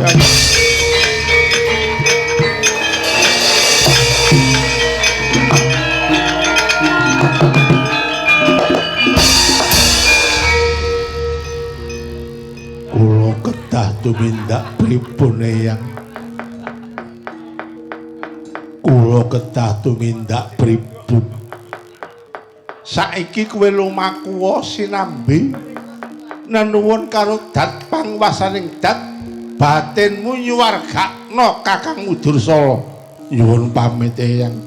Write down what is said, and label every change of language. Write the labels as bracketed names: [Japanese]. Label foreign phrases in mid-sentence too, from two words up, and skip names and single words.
[Javanese] Kula kedah tumindak pripun, Eyang? Kula kedah tumindak pripun? Saiki kowe lumaku sinambi nenuwun karo dat pangwasaning dat batinmu nyuwargakna Kakang Dursala. Nyuwun pamit, Eyang.